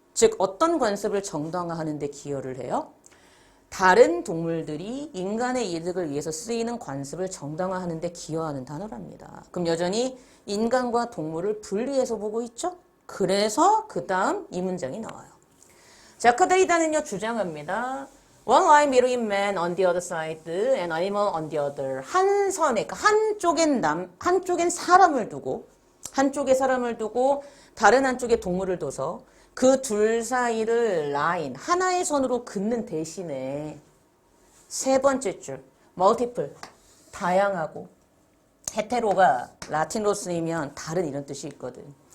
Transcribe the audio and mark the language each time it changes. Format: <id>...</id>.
<ko>즉 어떤 관습을 정당화하는 데 기여를 해요? 다른 동물들이 인간의 이득을 위해서 쓰이는 관습을 정당화하는 데 기여하는 단어랍니다. 그럼 여전히 인간과 동물을 분리해서 보고 있죠? 그래서 그 다음 이 문장이 나와요. 자크데리다는요 주장합니다.</ko> <en>One line between man on the other side and animal on the other.</en> <ko>한 선에, 그러니까 한쪽엔 사람을 두고, 한쪽에 사람을 두고, 다른 한쪽에 동물을 둬서 그 둘 사이를 라인, 하나의 선으로 긋는 대신에 세 번째 줄, multiple, 다양하고, 헤테로가 라틴어로 쓰이면 다른 이런 뜻이 있거든.</ko>